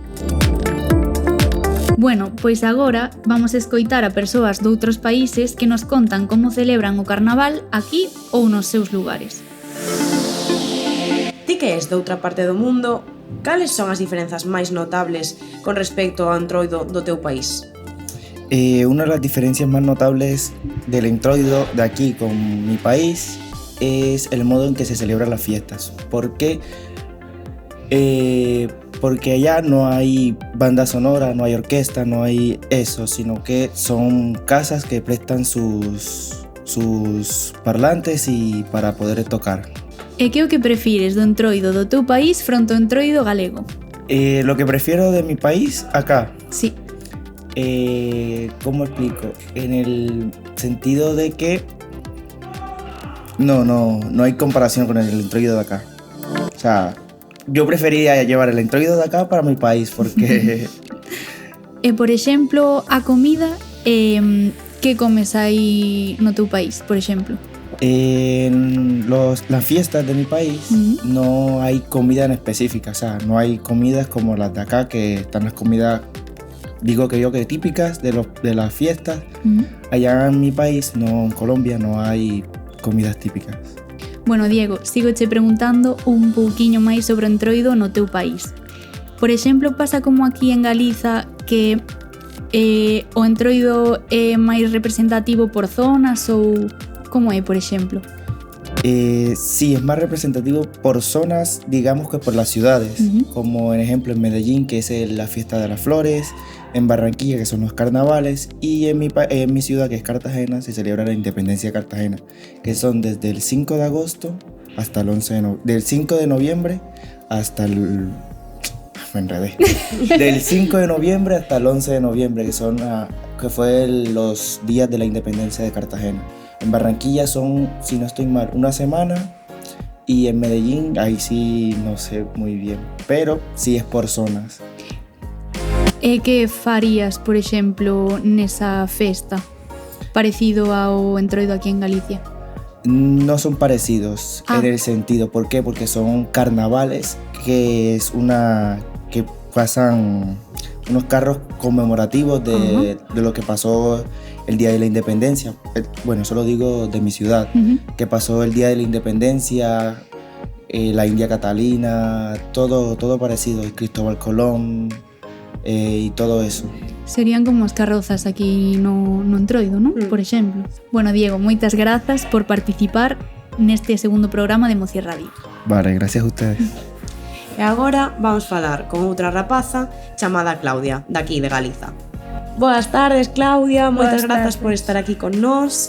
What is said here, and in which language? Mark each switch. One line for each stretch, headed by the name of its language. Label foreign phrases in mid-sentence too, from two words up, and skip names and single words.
Galician: Bueno, pois agora vamos escoitar a persoas doutros países que nos contan como celebran o carnaval aquí ou nos seus lugares. Ti que és doutra parte do mundo, cales son as diferenzas máis notables con respecto ao Entroido do teu país?
Spanish: Una de las diferencias más notables del Entroido de aquí con mi país es el modo en que se celebran las fiestas. ¿Por qué? Porque allá no hay banda sonora, no hay orquesta, no hay eso, sino que son casas que prestan sus parlantes y para poder tocar.
Galician: E que o que prefires do Entroido do teu país fronte ao Entroido galego?
Spanish: Lo que prefiero de mi país acá. Sí. ¿Cómo explico? En el sentido de que no hay comparación con el Entroido de acá. O sea, yo preferiría llevar el Entroido de acá para mi país porque...
Galician: Por exemplo, a comida, que comes aí no teu país, por exemplo?
Spanish: En las fiestas de mi país no hay comida en específica, o sea, no hay comidas como las de acá, que están las comidas, digo que típicas de las fiestas. Allá en mi país, no, en Colombia, no hay comidas típicas.
Galician: Bueno, Diego, sigoche preguntando un pouquiño máis sobre o Entroido no teu país. Por exemplo, pasa como aquí en Galiza que o Entroido é máis representativo por zonas ou como é, por exemplo?
Spanish: Sí, es más representativo por zonas, digamos que por las ciudades, como en ejemplo en Medellín, que es la fiesta de las flores, en Barranquilla, que son los carnavales, y en mi ciudad, que es Cartagena, se celebra la Independencia de Cartagena, que son desde el 5 de agosto hasta el 11 de noviembre, del 5 de noviembre hasta el... me enredé. Del 5 de noviembre hasta el 11 de noviembre, que fue los días de la Independencia de Cartagena. En Barranquilla son, si no estoy mal, una semana, y en Medellín, ahí sí no sé muy bien, pero sí es por zonas.
Galician: E que farías, por exemplo, nesa festa, parecido ao Entroido aquí en Galicia?
Spanish: No son parecidos en el sentido, ¿por qué? Porque son carnavales, que pasan unos carros conmemorativos de lo que pasó el Día de la Independencia. Bueno, eso lo digo de mi ciudad, que pasó el Día de la Independencia, la India Catalina, todo parecido, el Cristóbal Colón y todo eso.
Galician: Serían como as carrozas aquí no Entroido, non? Por exemplo. Bueno, Diego, moitas grazas por participar neste segundo programa de Mocier Radio.
Spanish: Vale, gracias a ustedes.
Galician: E agora vamos falar con outra rapaza chamada Claudia, daqui de Galiza. Boas tardes, Claudia, moitas grazas por estar aquí con nós.